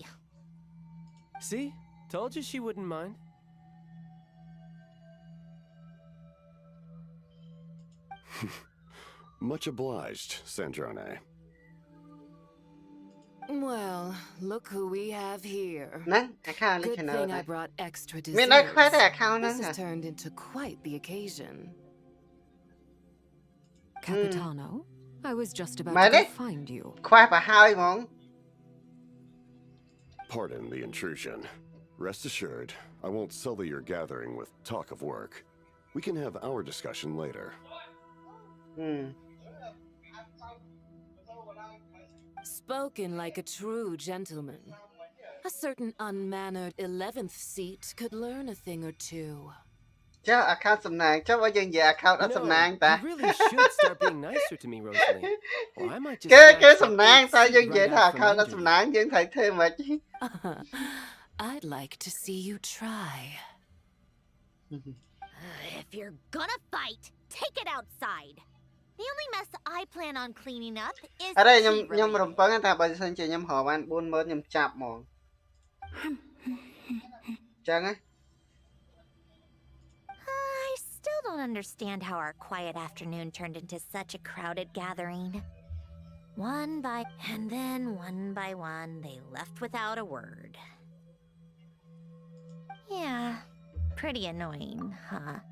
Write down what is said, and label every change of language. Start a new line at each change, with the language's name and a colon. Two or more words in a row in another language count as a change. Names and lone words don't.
English: See? Told you she wouldn't mind. Much obliged, Sandrone. Well, look who we have here.
Khmer: ណាអាខោនេះ
English: Good
Khmer: ឆានែល
English: thing
Khmer: ណា
English: I brought extra
Khmer: មាន ដល់ខ្វះ
English: desserts.
Khmer: តែអាខោហ្នឹង
English: This
Khmer: ហ៎
English: has turned into quite the occasion. Capitano, I was just about
Vietnamese: Mày
English: to
Vietnamese: đấy.
English: go find you.
Khmer: ខ្វះប្រហើយហ្មង
English: Pardon the intrusion. Rest assured, I won't sully your gathering with talk of work. We can have our discussion later. Spoken like a true gentleman. A certain unmannered 11th seat could learn a thing or two.
Khmer: ចុះអាខោសំណាងចុះបើយើងនិយាយអាខោអត់សំណាងតា
English: you really should start being nicer to me, Rosalie. Or I might just
Khmer: គេ
English: snatch
Khmer: សំ
English: that
Khmer: ណាង
English: big
Khmer: តែ
English: seat
Khmer: យើងនិយាយ
English: right
Khmer: ថា
English: out
Khmer: អាខោ
English: from
Khmer: អត់
English: under
Khmer: សំ
English: you.
Khmer: ណាងយើងត្រូវធ្វើមិន
English: I'd like to see you try. If you're gonna fight, take it outside. The only mess I plan on cleaning up is
Khmer: អរេខ្ញុំ
English: tea
Khmer: ខ្ញុំ
English: related.
Khmer: រំពឹងថាបើសិនជាខ្ញុំរកបាន40000ខ្ញុំចាប់ហ្មងចឹងណា
English: I still don't understand how our quiet afternoon turned into such a crowded gathering. One by one, they left without a word. Yeah, pretty annoying, huh?